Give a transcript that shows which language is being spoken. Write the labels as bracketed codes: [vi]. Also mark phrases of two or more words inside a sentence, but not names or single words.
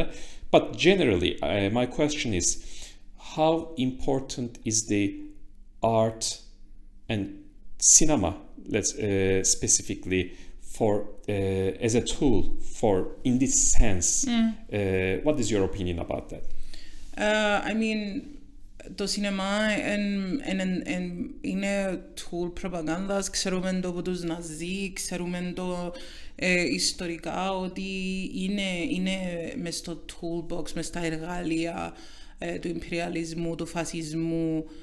[en] But generally, my question is, how important is the art and cinema, let's specifically, for as a tool for in this sense? What is your opinion about that? I mean, [el] το σινεμά είναι tool προπαγάνδας. Ξέρουμε το από τους Ναζί, ξέρουμε το ιστορικά ότι είναι μες στο toolbox, μες στα εργάλεια του imperialismu, του φασισμού,